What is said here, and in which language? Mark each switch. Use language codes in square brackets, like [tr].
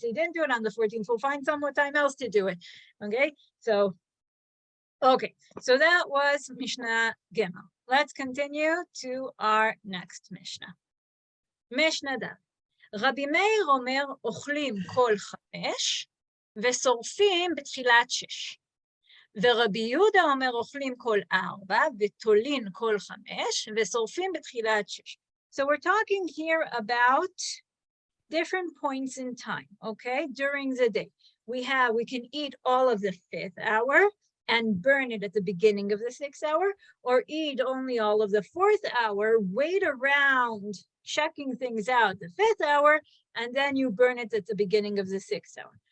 [en] So you didn't do it on the 14th. We'll find some more time else to do it. Okay, so that was Mishnah Gimel. Let's continue to our next Mishnah. Mishnah Dav. [he] Rabbi Meir omer ochlim kol 5 ושורפים בתחילת 6. ורבי יהודה אומר אוכלים כל 4 ותולין כל 5 ושורפים בתחילת 6. [en] So we're talking here about different points in time, okay? During the day. We can eat all of the 5th hour and burn it at the beginning of the 6th hour, or eat only all of the 4th hour, wait around checking things out the 5th hour, and then you burn it at the beginning of the 6th hour.